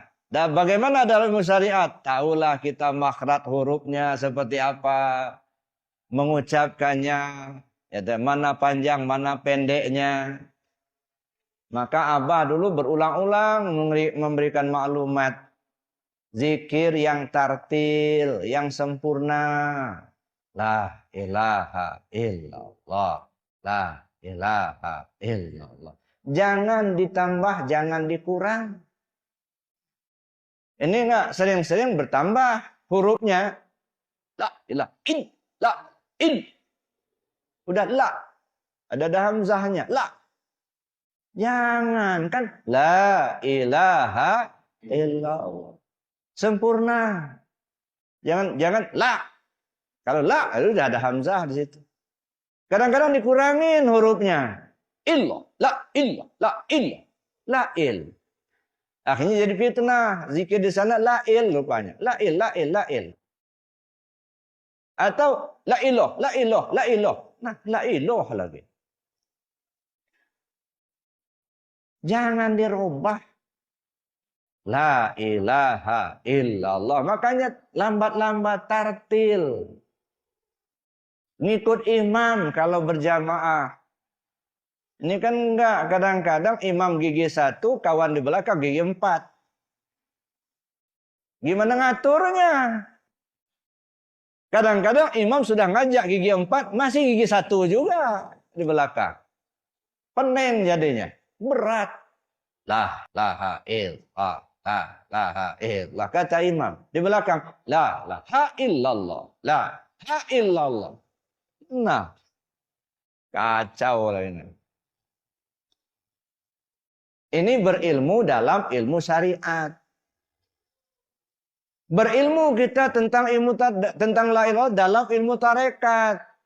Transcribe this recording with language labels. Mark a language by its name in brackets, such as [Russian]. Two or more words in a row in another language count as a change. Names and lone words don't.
[Indonesian] Dan bagaimana dalam ilmu syariat? Tahulah kita makhraj hurufnya seperti apa. Mengucapkannya. Ya, mana panjang, mana pendeknya. Maka Abah dulu berulang-ulang memberikan maklumat. Zikir yang tartil, yang sempurna. [Arabic] لا إله إلا الله. لا إله إلا الله. [Indonesian] Jangan ditambah, jangan dikurang. Ini enggak sering-sering bertambah hurufnya. La ilaha in, la in. Udah la. Ada hamzahnya. La. Jangan kan [Arabic] لا إله إلا الله. [Indonesian] Sempurna. Jangan la. Kalau la itu udah ada hamzah di situ. Kadang-kadang dikurangin hurufnya. Illah, la illah, la illah, la il. Akhirnya jadi fitnah. Zikir di sana la il rupanya. La il, la il, la il. Atau [Arabic] لا إله لا إله لا إله. [Indonesian] Nah, [Arabic] لا إله [Indonesian] lagi. Jangan dirubah. [Arabic] لا إله إلا الله. [Indonesian] Makanya lambat-lambat tartil. Ngikut imam kalau berjamaah. Ini kan enggak. Kadang-kadang imam gigi 1, kawan di belakang gigi 4. Gimana ngaturnya? Kadang-kadang imam sudah ngajak gigi 4, masih gigi 1 juga di belakang. Pening jadinya. Berat. [Arabic] لا إله إلا الله. لا إله إلا الله. [Indonesian] Kata imam. Di belakang. [Arabic] لا إله إلا الله. لا إله إلا الله. [Indonesian] Nah. Kacau lah ini. Ini berilmu dalam ilmu syariat. Berilmu kita tentang [Arabic] لا إله [Indonesian] dalam ilmu tarekat.